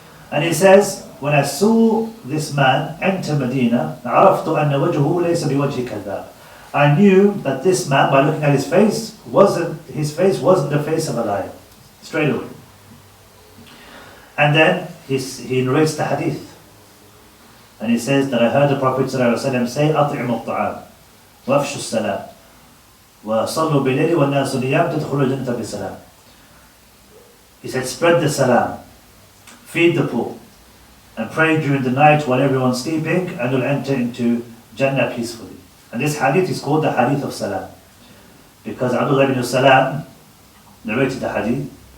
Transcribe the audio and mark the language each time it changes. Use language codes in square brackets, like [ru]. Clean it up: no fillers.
[en] And he says, when I saw this man enter Medina, [ar] عرفت أن وجهه ليس بوجه كذاب. [en] I knew that this man, by looking at his face wasn't the face of a liar. Straight away. And then he narrates the hadith. And he says that I heard the Prophet ﷺ say, [ar] أطعموا الطعام وأفشوا السلام وصلوا بالليل والناس نيام تدخلوا الجنة بسلام. [en] He said, spread the salam, feed the poor, and pray during the night while everyone's sleeping, and you'll enter into Jannah peacefully. And this hadith is called the hadith of salam, because Abdullah ibn Salam narrated the hadith.